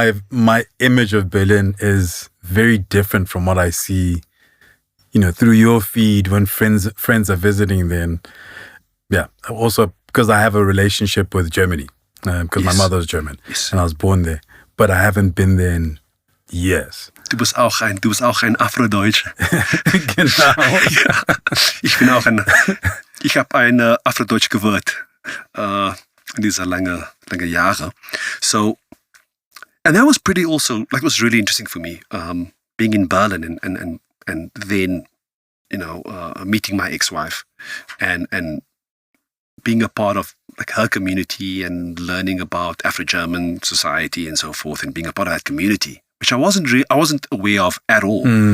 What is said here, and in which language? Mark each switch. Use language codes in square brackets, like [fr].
[en] My image of Berlin is very different from what I see, through your feed when friends are visiting there. And yeah, also because I have a relationship with Germany, because my mother's German, and I was born there, but I haven't been there in years. [de] Du bist auch ein Afrodeutscher. Genau. Ja, ich habe ein Afrodeutsch gewählt in dieser lange Jahre. [en] So, and that was pretty also, like, it was really interesting for me, being in Berlin and then, meeting my ex-wife and being a part of like her community and learning about Afro-German society and so forth, and being a part of that community, which I wasn't aware of at all.